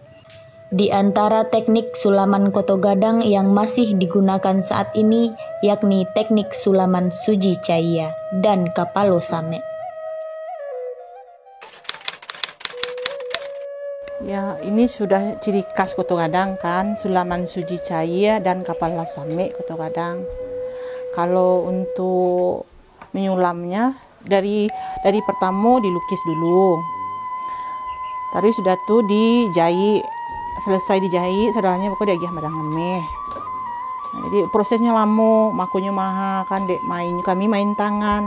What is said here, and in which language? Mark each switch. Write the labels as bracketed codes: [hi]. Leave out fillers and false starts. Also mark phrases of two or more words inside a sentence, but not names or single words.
[id] Di antara teknik sulaman Koto Gadang yang masih digunakan saat ini yakni teknik sulaman Suji Cahya dan Kapalo Same. Ya, ini sudah ciri khas Koto Gadang kan, sulaman Suji Cahya dan Kapalo Same Koto Gadang. Kalau untuk menyulamnya dari pertama dilukis dulu. Tadi sudah tuh dijahit. Selesai dijahit, saudaranya pokoknya dia madang ngemeh. Nah, jadi prosesnya lama, makunya mahal kan, kami main tangan.